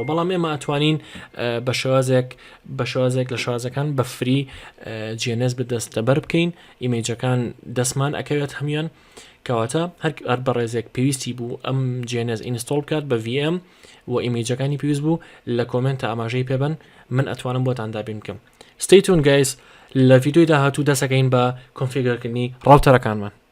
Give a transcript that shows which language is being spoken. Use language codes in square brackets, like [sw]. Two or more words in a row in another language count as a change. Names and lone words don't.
[ckb] بەڵام ئێمە ئەتوانین بە شێوازێک لە شازەکان بە فری GNS بدەستەبەر بکەین، ئیمەیجەکان دەستمان ئەکەوێت هەمیان، کەواتە هەر بەڕێزێک پێویستی بوو ئەم GNS ئینستۆڵ بکات بە VM و ئیمەیجەکانی پێویست بوو لە کۆمنتە ئاماژەی پێبن، من ئەتوانم بۆتان دابین بکەم. [en] Stay tuned guys، [ckb] لە ڤیدیۆی داهاتوو دەسەکەین بە کۆنفیگەرکردنی ڕاوتەرەکانمان.